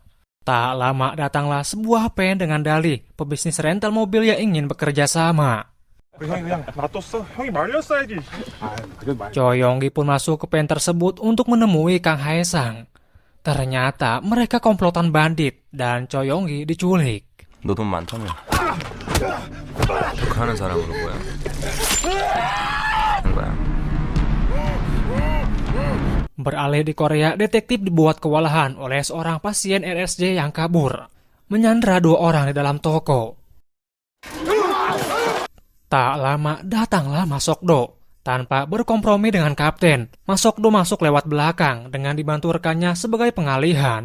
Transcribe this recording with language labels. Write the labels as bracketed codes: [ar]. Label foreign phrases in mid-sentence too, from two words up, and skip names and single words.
[id] Tak lama datanglah sebuah pen dengan dalih pebisnis rental mobil yang ingin bekerja sama. Choi Yong-gi pun masuk ke pen tersebut untuk menemui Kang Hae-sang. Ternyata mereka komplotan bandit dan Choi Yong-gi diculik. [ko] 너 돈 많다며. 욕하는 사람으로 뭐야? 하는 거야. [id] Beralih di Korea, detektif dibuat kewalahan oleh seorang pasien RSJ yang kabur, menyandra 2 orang di dalam toko. Tak lama datanglah Ma Sok-do. Tanpa berkompromi dengan kapten, Ma Sok-do masuk lewat belakang dengan dibantu rekannya sebagai pengalihan.